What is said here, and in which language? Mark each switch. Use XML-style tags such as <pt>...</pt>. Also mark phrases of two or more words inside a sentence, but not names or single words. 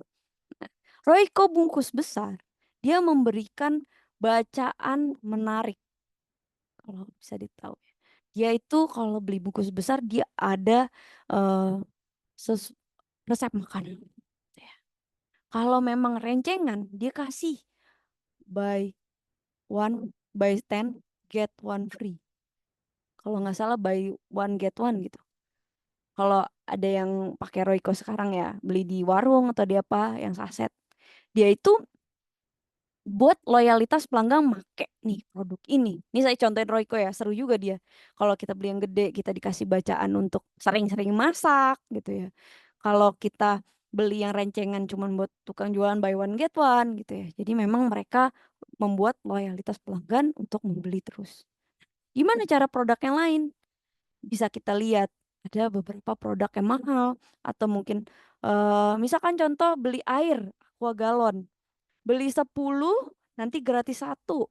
<id>Nah, Royco bungkus besar, dia memberikan bacaan menarik kalau bisa ditahu ya. Dia itu kalau beli bungkus besar dia ada eh, ses- resep makanan. Ya. Kalau memang rencengan dia kasih</id> <en>buy one buy 10 get one free.</en> <id>Kalau nggak salah</id> <en>buy one get one</en> <id>gitu. Kalau ada yang pakai Royco sekarang ya beli di warung atau di apa yang saset, dia itu buat loyalitas pelanggan make nih produk ini. Ini saya contohin Royco ya, seru juga dia. Kalau kita beli yang gede, kita dikasih bacaan untuk sering-sering masak gitu ya. Kalau kita beli yang rencengan cuman buat tukang jualan</id> <en>buy one get one</en> <id>gitu ya. Jadi memang mereka membuat loyalitas pelanggan untuk membeli terus. Gimana cara produk yang lain? Bisa kita lihat ada beberapa produk yang mahal atau mungkin misalkan contoh beli air aqua galon. Beli 10 nanti gratis satu.</id>